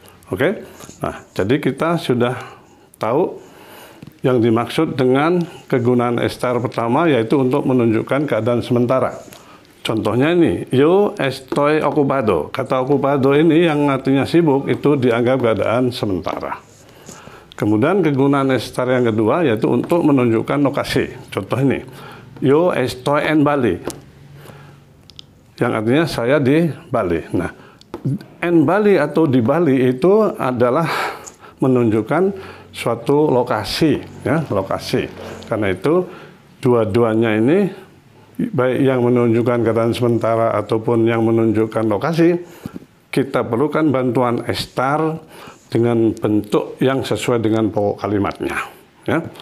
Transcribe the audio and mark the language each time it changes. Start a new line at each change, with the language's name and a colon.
Indonesian: Oke, nah jadi kita sudah tahu yang dimaksud dengan kegunaan estar pertama, yaitu untuk menunjukkan keadaan sementara. Contohnya ini,
Spanish: yo estoy ocupado.
Indonesian: Kata ocupado ini yang artinya sibuk itu dianggap keadaan sementara. Kemudian kegunaan estar yang kedua yaitu untuk menunjukkan lokasi. Contoh ini,
Spanish: yo estoy en Bali.
Indonesian: Yang artinya saya di Bali. Nah,
Spanish: en Bali
Indonesian: atau di Bali itu adalah menunjukkan suatu lokasi, ya, lokasi. Karena itu dua-duanya ini, baik yang menunjukkan keadaan sementara ataupun yang menunjukkan lokasi, kita perlukan bantuan estar dengan bentuk yang sesuai dengan pokok kalimatnya. Ya.